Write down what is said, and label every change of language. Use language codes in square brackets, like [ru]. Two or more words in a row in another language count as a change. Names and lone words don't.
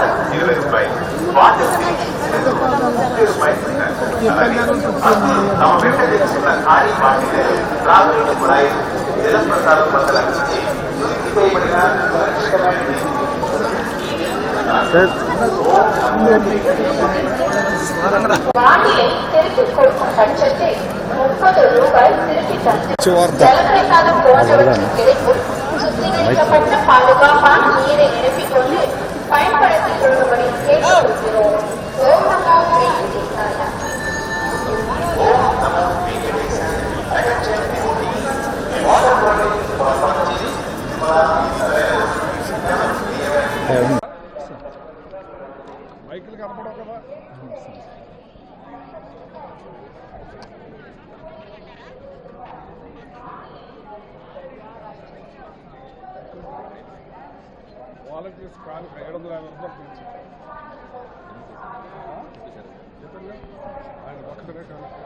[te] 20 రూపాయలు, వాటర్ 30 రూపాయలు. తమ వెంట తెచ్చుకున్న ఖాళీ బాటిల్, త్రాగునీటి కుళాయిలు, జల ప్రసాదం బద్దలకి చేయబడిన [ta] வானிலை திருப்பிக் கொடுக்கும் பட்சத்தில் 30 ரூபாய் திருப்பி தந்து ஜலப்பிரசாதம் போன்றவற்றை கிடைக்கும் சுத்திகரிக்கப்பட்ட பாதுகாப்பான நீரை நிரப்பிக் கொண்டு பயன்படுத்திக் கொள்ளும்படி கேட்டுக்கொள்கிறோம். [sa] ॐ नमो वेङ्कटेशाय. [te] మైకులు కనపడవు కదా. వాలంటీర్స్ కాను 750 రూపాయలు పెంచి ఆయన ఒక్కడే కాదు.